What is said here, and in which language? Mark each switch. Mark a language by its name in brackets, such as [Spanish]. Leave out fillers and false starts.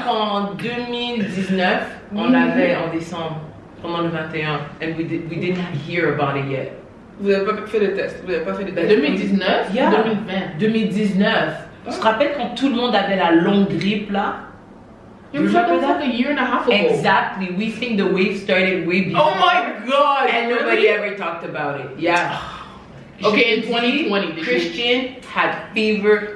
[French] qu'en 2019, on l'avait en décembre, pendant le 21. [English] And we didn't hear about it yet. [French] Vous n'avez pas fait le test. Vous n'avez pas fait le test. 2019, [English] Yeah. 2020. 2019. [French] Tu te rappelles quand tout le monde avait la longue grippe là? [English] You remember that? a year and a half ago. Exactly. We think the wave started way before. Oh my god! And nobody ever talked about it. Yeah. Okay, in [French] Je te 2020, dis, [English] Christian had fever,